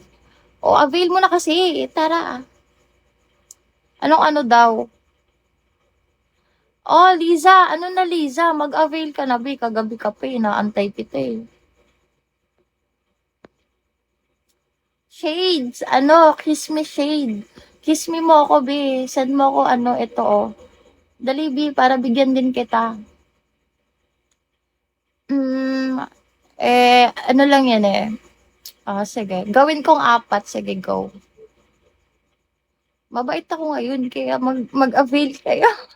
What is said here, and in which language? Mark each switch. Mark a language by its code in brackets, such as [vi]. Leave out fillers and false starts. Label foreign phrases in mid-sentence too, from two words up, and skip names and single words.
[tl] O, avail mo na kasi. Tara. Anong ano daw? Oh, Liza. Ano na, Liza? Mag-avail ka na, be. Kagabi ka pa eh. Naantay kita eh. Shades. Ano? [en] Kiss me shade. Kiss me [tl] mo ako, be. Send mo ako, ano, ito, oh. Dali, be, para bigyan din kita. Hmm, ano lang yan eh. Ah, sige. Gawin kong apat. Sige, go. Mabait ako ngayon, kaya mag-avail kayo.